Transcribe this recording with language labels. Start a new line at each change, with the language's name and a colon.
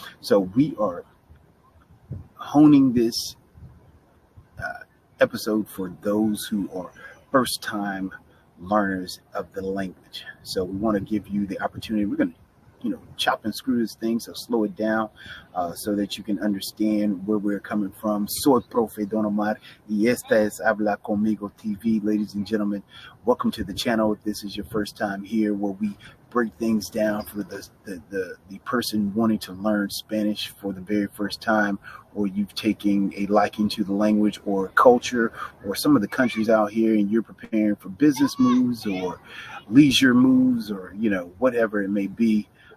English: So we are honing this episode for those who are first time learners of the language. So we want to give you the opportunity. We're going to chop and screw this thing, so slow it down so that you can understand where we're coming from.
Spanish: Soy Profe Don Omar y esta es Habla Conmigo TV.
English: Ladies and gentlemen, welcome to the channel. If this is your first time here, where we break things down for the person wanting to learn Spanish for the very first time, or you've taken a liking to the language or culture or some of the countries out here, and you're preparing for business moves or leisure moves or whatever it may be.